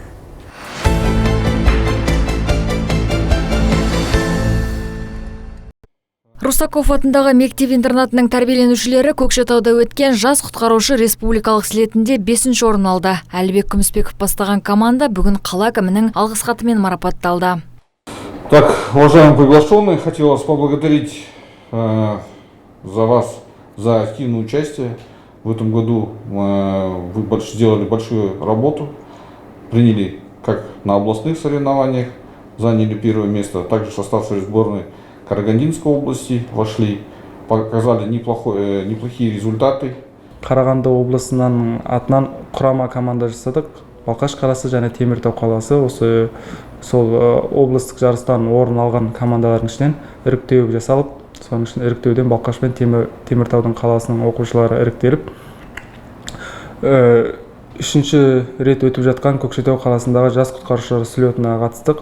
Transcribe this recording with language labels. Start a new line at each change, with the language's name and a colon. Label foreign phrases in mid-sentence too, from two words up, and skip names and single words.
Kazakh: Русаков атындағы мектеп-интернатының тәрбиеленушілері Көкшетауда өткен жас құтқарушы республикалық слетінде 5-ші орын алды. Әлібек Күміспеков бастаған команда бүгін қала әкімінің алғыс хатымен марапатталды.
Russian: Так, уважаемые приглашенные, хотел вас поблагодарить за вас за активное участие. В этом году вы сделали большую работу, приняли как на областных соревнованиях, заняли первое место, также в состав сборной Карагандинской области вошли, показали неплохие результаты.
Kazakh: Қарағанды облысынан атынан құрама команда жасадық. Балқаш қаласы және Теміртау қаласы осы сол облыстық жарыстан орын алған командалардың ішінен іріктеу жасалып, соның үшін іріктеуден Балқаш пен Теміртаудың қаласының оқушылары іріктеліп, үшінші рет өтіп жатқан Көкшетау қаласындағы жас құтқарушылар слетіне қатыстық.